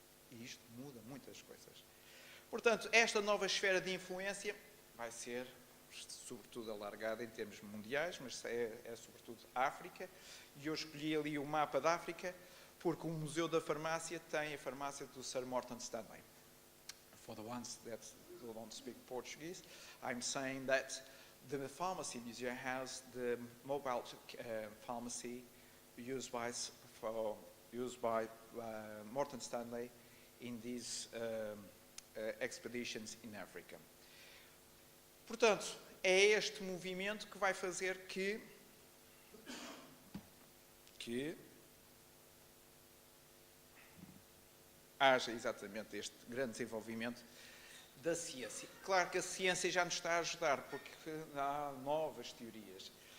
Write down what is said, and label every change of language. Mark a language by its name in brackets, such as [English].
[Portuguese] E isto muda muitas coisas. Portanto, esta nova esfera de influência vai ser, sobretudo, alargada em termos mundiais, mas é sobretudo África. E eu escolhi ali o mapa da África, porque o Museu da Farmácia tem a farmácia do Sir Morton Stanley. [English] For the ones that don't speak Portuguese, I'm saying that the pharmacy museum has the mobile pharmacy used by Morton Stanley in these expeditions in Africa. [Portuguese] Portanto, é este movimento que vai fazer que haja exatamente este grande desenvolvimento da ciência. Claro que a ciência já nos está a ajudar, porque há novas teorias.